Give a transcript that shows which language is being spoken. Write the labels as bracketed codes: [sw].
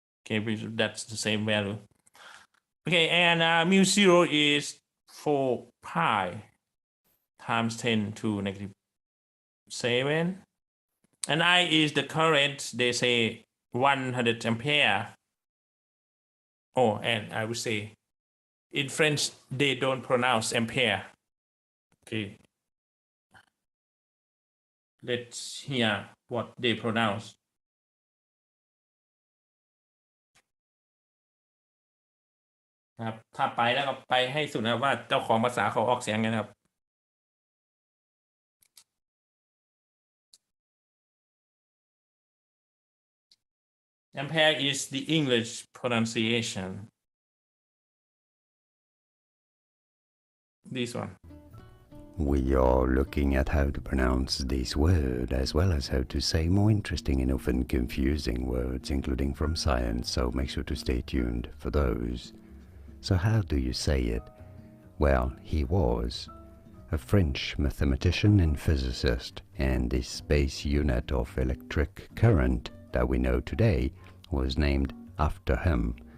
[en] Okay, that's the same value. Okay, and mu0 is 4 pi times 10 to -7, and I is the current. They say 100 ampere. Oh, and I would say in French they don't pronounce ampere. Okay, let's hear what they pronounce [th] นะครับถ้าไปแล้วก็ไปให้สุดนะว่าเจ้าของภาษาเขาออกเสียงไงนะครับ [en] Ampere is the English pronunciation. This one. We are looking at how to pronounce this word as well as how to say more interesting and often confusing words, including from science, so make sure to stay tuned for those. So how do you say it? Well, he was a French mathematician and physicist, and this base unit of electric current that we know today was named after him.